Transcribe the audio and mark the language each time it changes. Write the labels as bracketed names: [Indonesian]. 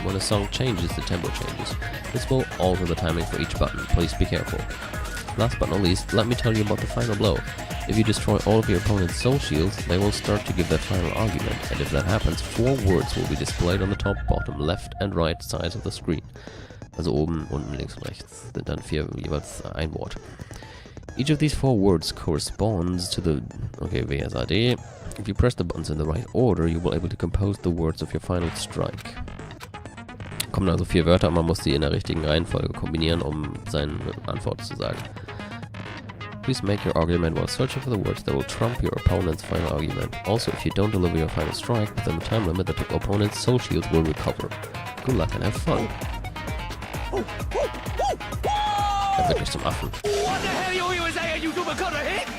[English] When a song changes, the tempo changes. This will alter the timing for each button. Please be careful. Last but not least, let me tell you about the final blow. If you destroy all of your opponent's soul shields, they will start to give their final argument, and if that happens, 4 words will be displayed on the top, bottom, left and right sides of the screen. [German] Also oben, unten, links und rechts sind dann 4 jeweils ein Wort. [English] Each of these 4 words corresponds to the... Okay, WSAD. If you press the buttons in the right order, you will be able to compose the words of your final strike. [German] Kommen also 4 Wörter und man muss die in der richtigen Reihenfolge kombinieren, um seine Antwort zu sagen. [English] Please make your argument while searching for the words that will trump your opponent's final argument. Also, if you don't deliver your final strike within the time limit, the opponent's soul shields will recover. Good luck and have fun. [German] Er wird mich zum Affen. [English] What the hell you saying, you super cutter hit?